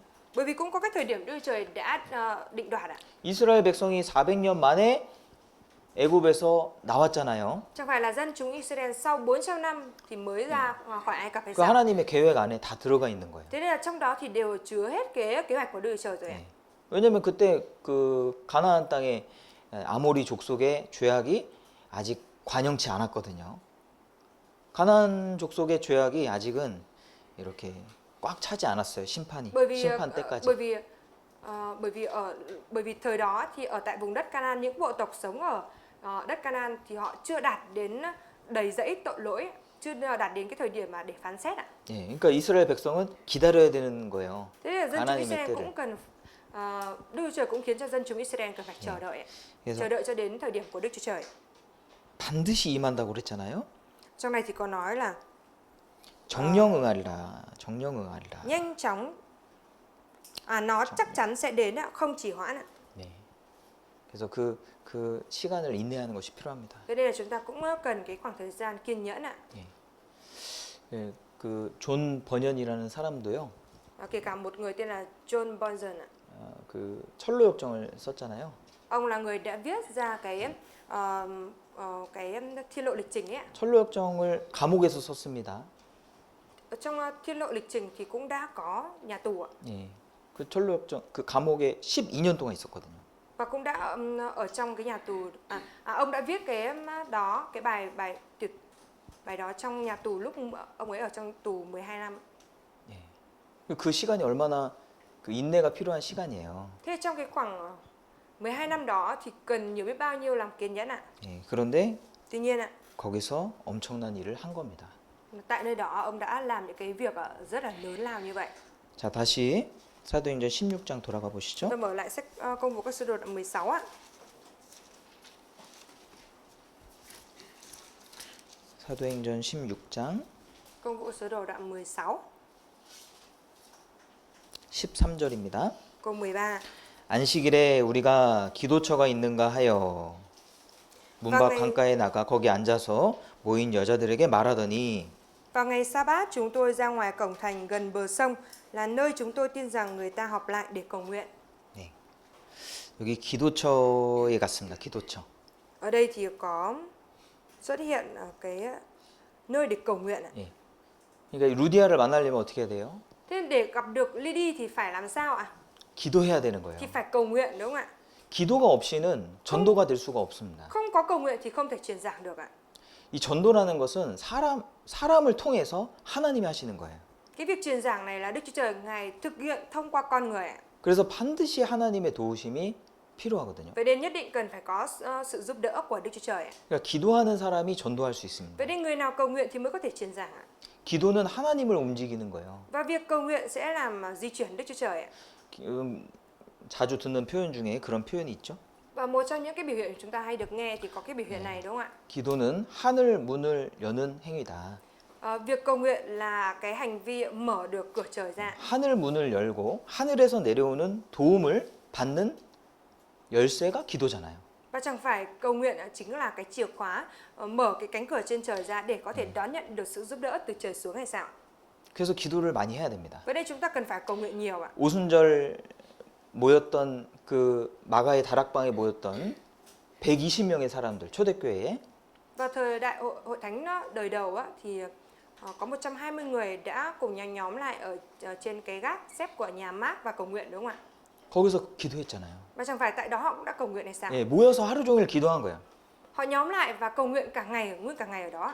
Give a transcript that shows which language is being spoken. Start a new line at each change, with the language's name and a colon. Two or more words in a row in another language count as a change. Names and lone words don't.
Vietnamese: Bởi vì cũng có cái thời điểm Đức Trời đã định đoạt ạ.
Korean: 이스라엘 백성이 400년 만에 애굽에서 나왔잖아요.
Vietnamese: Chẳng phải là dân chúng Israel sau 400 năm thì mới ra khỏi Ai Cập hay
Korean: 그
Vietnamese: sao?
Korean: 하나님의 계획 안에 다 들어가 있는 거예요.
Vietnamese: Thế nên là trong đó thì đều chứa hết cái kế hoạch của Đức Trời rồi ạ.
Korean: 네. 왜냐면 그때 그 가나안 땅에 아모리 족속의 죄악이 아직 관영치 않았거든요. 가나안 족속의 죄악이 아직은 이렇게 꽉 차지 않았어요. 심판 때까지.
Vietnamese: Bởi vì thời đó thì ở tại vùng đất Canaan, những bộ tộc sống ở đất Canaan thì họ chưa đạt đến đầy dẫy tội lỗi, chưa đạt đến cái thời điểm mà để phán xét ạ.
Korean: 예, 그러니까 이스라엘 백성은 기다려야 되는 거예요.
Vietnamese: Thế nên là dân chúng
Korean: 하나님의
Vietnamese: Israel
Korean: 때를.
Vietnamese: cũng cần Đức Chúa Trời cũng khiến cho dân chúng Israel cần phải chờ đợi,
Korean: 그래서
Vietnamese: chờ đợi cho đến thời điểm của Đức Chúa Trời.
Korean: 반드시 임한다고 그랬잖아요.
Vietnamese: Trong này thì có nói là
Korean: 정령 응하리라. 정령 응하리라.
Vietnamese: nhanh chóng, nó chắc chắn sẽ đến ạ, không chỉ hoãn ạ.
Korean: 네. 그래서 그 시간을 인내하는 것이 필요합니다.
Vietnamese: Thế nên là chúng ta cũng cần cái khoảng thời gian kiên nhẫn ạ.
Korean: 예, 그존 번연이라는 사람도요.
Vietnamese: Kể cả một người tên là John Bunyan ạ.
Korean: 그 철로역정을 썼잖아요.
Vietnamese: Ông là người đã viết ra cái thiên lộ lịch trình ấy ạ.
Korean: 철로역정을 감옥에서 썼습니다.
Vietnamese: Ở trong thiên lộ lịch trình thì cũng đã có nhà tù ạ.
Korean: 예. 그 철로역정 그 감옥에 12년 동안 있었거든요.
Vietnamese: Và cũng đã ở trong cái nhà tù ông đã viết cái đó, cái bài đó trong nhà tù lúc ông ấy ở trong tù 12 năm.
Korean: 예. 그 시간이 얼마나 그 인내가 필요한 시간이에요.
Vietnamese: Thế trong cái khoảng 12 năm đó thì cần nhiều biết bao nhiêu lòng kiên nhẫn ạ.
Korean: 예. 그런데
Vietnamese: Tuy nhiên ạ,
Korean: 거기서 엄청난 일을 한 겁니다.
Vietnamese: tại nơi đó ông đã làm những cái việc rất là lớn lao như vậy.
Korean: 자, 다시 사도행전 16장 돌아가 보시죠.
Vietnamese: Tôi mở lại sách Công vụ các sứ đồ đoạn 16 ạ.
Korean: 사도행전 16장
Vietnamese: Công vụ sứ đồ đoạn 16
Korean: 13절입니다.
Vietnamese: câu 13.
Korean: 안식일에 우리가 기도처가 있는가 하여 문 밖
Vietnamese: Vâng,
Korean: 강가에 나가 거기 앉아서 모인 여자들에게 말하더니
Vietnamese: Vào ngày Sa-bát chúng tôi ra ngoài cổng thành gần bờ sông là nơi chúng tôi tin rằng người ta họp lại để cầu nguyện.
Korean: 네. 여기 기도처에 갔습니다. 기도처.
Vietnamese: Ở đây thì có xuất hiện cái nơi để cầu nguyện ạ.
Korean: 예. 그러니까 루디아를 만나려면 어떻게 해야 돼요?
Vietnamese: Thế để gặp được Lydie thì phải làm sao ạ?
Korean: 기도해야 되는 거예요.
Vietnamese: Thì phải cầu nguyện đúng không ạ?
Korean: 기도가 없이는 전도가 될 수가 없습니다.
Vietnamese: Không có cầu nguyện thì không thể truyền giảng được ạ.
Korean: 이 전도라는 것은 사람을 통해서 하나님이 하시는 거예요.
Vietnamese: Cái việc truyền giảng này là Đức Chúa Trời Ngài thực hiện thông qua con người ạ.
Korean: 그래서 반드시 하나님의 도우심이 필요하거든요.
Vietnamese: Vậy nên nhất định cần phải có sự giúp đỡ của Đức Chúa Trời ạ.
Korean: 그러니까 기도하는 사람이 전도할 수 있습니다.
Vietnamese: Vậy nên người nào cầu nguyện thì mới có thể truyền giảng ạ.
Korean: 기도는 하나님을 움직이는 거예요.
Vietnamese: Và việc cầu nguyện sẽ làm di chuyển Đức Chúa Trời ạ.
Korean: 자주 듣는 표현 중에 그런 표현이 있죠.
Vietnamese: Và một trong những cái biểu hiện chúng ta hay được nghe thì có cái biểu hiện này đúng không ạ?
Korean: 기도는 하늘 문을 여는 행위다.
Vietnamese: Việc cầu nguyện là cái hành vi mở được cửa trời ra.
Korean: 하늘 문을 열고 하늘에서 내려오는 도움을 받는 열쇠가 기도잖아요.
Vietnamese: Và chẳng phải cầu nguyện chính là cái chìa khóa mở cái cánh cửa trên trời ra để có thể đón nhận được sự giúp đỡ từ trời xuống hay sao?
Korean: 그래서 기도를 많이 해야 됩니다.
Vietnamese: Vậy đây chúng ta cần phải cầu nguyện nhiều ạ.
Korean: 오순절 모였던 그 마가의 다락방에 모였던 120명의 사람들 초대교회에
Vietnamese: Vào thời đại hội thánh đời đầu á, thì có 120 người đã cùng nhau nhóm lại ở trên cái gác xếp của nhà Mác và cầu nguyện đúng không ạ?
Korean: 거기서 기도했잖아요.
Vietnamese: Và chẳng phải tại đó họ cũng đã cầu nguyện hay sao?
Korean: 예, 모여서 하루 종일 기도한 거예요.
Vietnamese: Họ nhóm lại và cầu nguyện cả ngày, nguyên cả ngày ở đó.